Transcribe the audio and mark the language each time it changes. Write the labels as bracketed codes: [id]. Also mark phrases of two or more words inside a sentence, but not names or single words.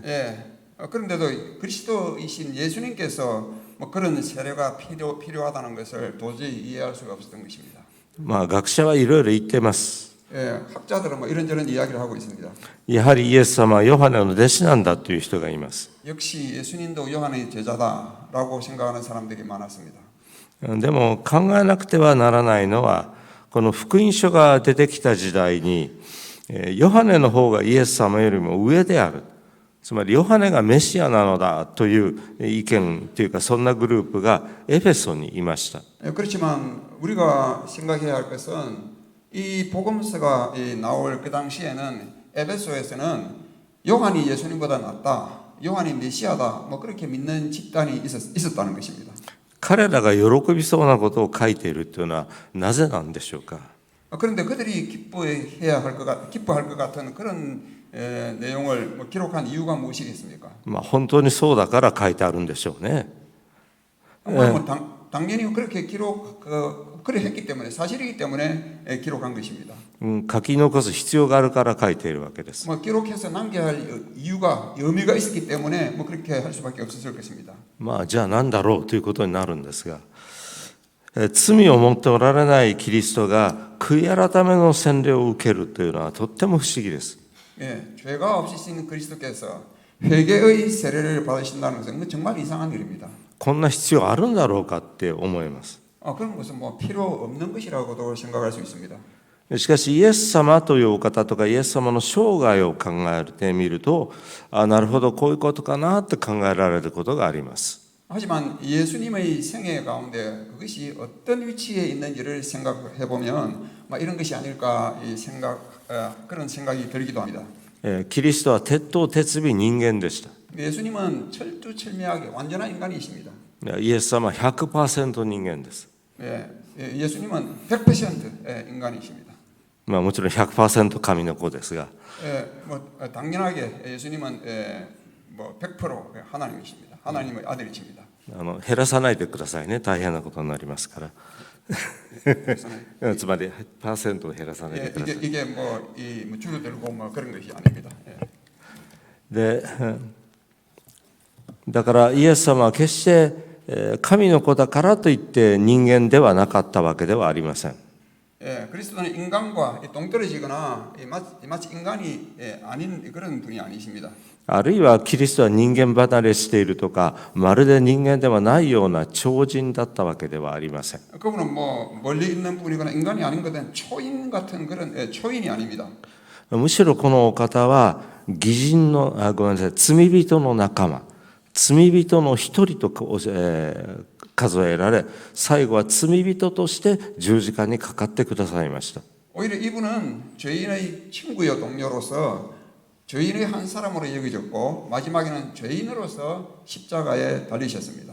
[ko] 그런데도 그리스도이신 예수님께서 그런 세례가 필요하다는 것을 도저히 이해할 수가 없었던 것입니다. [ja] 学者はいろいろ言っています。 [ko] 학자들은 이런저런 이야기를 하고 있습니다. [ja] やはりイエス様はヨハネの弟子なんだという人がいます。 [ko] 역시 예수님도 요한의 제자다라고 생각하는 사람들이 많았습니다. [ja] でも考えなくてはならないのはこの福音書が出てきた時代にヨハネの方がイエス様よりも上である。つまりヨハネがメシアなのだという意見というかそんなグループがエフェソにいました。 [ko] 그렇지만 우리가 생각해야 할 것은 이 복음서가 나올 그 당시에는 에베소에서는 요한이 예수님보다 낫다, 요한이 메시아다, 그렇게 믿는 집단이 있었다는 것입니다. [ja] 彼らが喜びそうなことを書いているというのはなぜなんでしょうか。 [ko] 그런데 그들이 기뻐할 것 같은 그런 내용을 기록한 이유가 무엇이겠습니까? [ja] 本当にそうだから書いてあるんでしょうね。 [ko] 당연히 그렇게 그래 했기 때문에 사실이기 때문에 기록한 것입니다. [ja] 書き残す必要があるから書いているわけです。 [ko] 기록해서 남겨야 할 이유가 의미가 있었기 때문에 그렇게 할 수밖에 없었을 것입니다. [ja] じゃあ何だろうということになるんですが、罪を持っておられないキリストが悔い改めの洗礼を受けるというのはとっても不思議です。 [ko] 죄가 없으신 그리스도께서 회개의 세례를 받으신다는 것은 정말 이상한 일입니다. [ja] こんな必要あるんだろうかって思います。 [ko] 그런 것은 필요 없는 것이라고도 생각할 수 있습니다. [ja] しかしイエス様というお方とかイエス様の生涯を考えてみるとなるほどこういうことかなって考えられることがあります。 [ko] 하지만 예수님의 생애 가운데 그것이 어떤 위치에 있는지를 생각해 보면 이런 것이 아닐까 그런 생각이 들기도 합니다. [ja] キリストは鉄頭鉄尾人間でした。 [ko] 예수님은 철두철미하게 완전한 인간이십니다. [ja] イエス様は 100% 人間です。 [ko] 예수님은 100% 인간이십니다. [ja] もちろん 100% 神の子ですが、 [ko] 당연하게 예수님은 100% 하나님이십니다. 하나님의 아들이십니다. [ja] 減らさないでくださいね。大変なことになりますから。 [ko] 그래서는 [ja] つまりパーセントを減らさないで [ko] 예, [ja] ください。 [ko] 이게 뭐 줄어들고 뭐 그런 것이 아닙니다. 예. [ja] で、だからイエス様は決して神の子だからといって人間ではなかったわけではありません。 [ko] 예, 그리스도는 인간과 동떨어지거나 마치 인간이 아닌 그런 분이 아니십니다. [ja] あるいはキリストは人間離れしているとか、まるで人間ではないような超人だったわけではありません。 [ko] 그분은 뭐 멀리 있는 분이거나 인간이 아닌 것은 초인 같은 그런 초인이 아닙니다. [ja] むしろこのお方は義人のごめんなさい、罪人の仲間、罪人の一人と数えられ、最後は罪人として十字架にかかってくださいました。 [ko] 오히려 이분은 죄인의 친구여 동료로서 죄인의 한 사람으로 여겨졌고 마지막에는 죄인으로서 십자가에 달리셨습니다.